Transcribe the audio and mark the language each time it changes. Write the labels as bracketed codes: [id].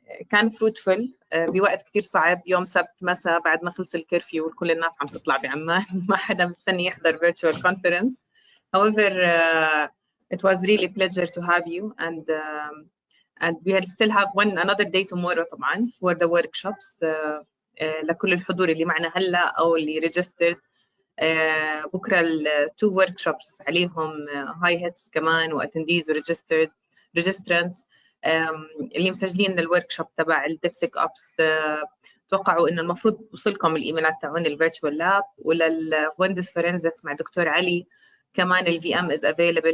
[ar] كان فروتفل بوقت كتير صعب، يوم سبت مساء بعد ما خلص الكرفيو وكل الناس عم تطلع بعمان ما حدا مستني يحضر [en] virtual conference. However, it was really pleasure to have you, and we still have another day tomorrow طبعا for the workshops. [ar] لكل الحضور اللي معنا هلا او اللي registered. بكره التو workshops عليهم [en] high hits [ar] كمان واتنديز وريجسترد registrants. اللي مسجلين للوركشوب تبع الديفسك ابس، توقعوا انه المفروض وصلكم الايميلات تاعون الفيرتشوال لاب، وللويندوز فورنزكس مع دكتور علي كمان الفي ام از افيلبل.